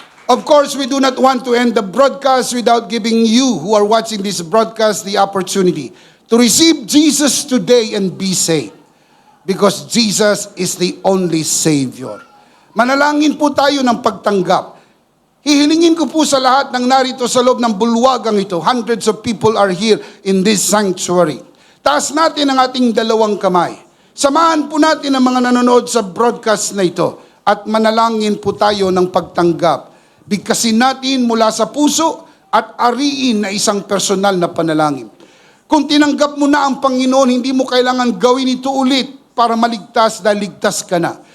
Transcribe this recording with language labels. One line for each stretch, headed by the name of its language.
English: Of course, we do not want to end the broadcast without giving you who are watching this broadcast the opportunity to receive Jesus today and be saved. Because Jesus is the only Savior.
Filipino: Manalangin po tayo ng pagtanggap. Hihilingin ko po sa lahat ng narito sa loob ng bulwagang ito.
English: Hundreds of people are here in this sanctuary.
Filipino: Taas natin ang ating dalawang kamay. Samahan po natin ang mga nanonood sa broadcast na ito at manalangin po tayo ng pagtanggap. Bigkasin natin mula sa puso at ariin na isang personal na panalangin. Kung tinanggap mo na ang Panginoon, hindi mo kailangan gawin ito ulit para maligtas dahil ligtas ka na.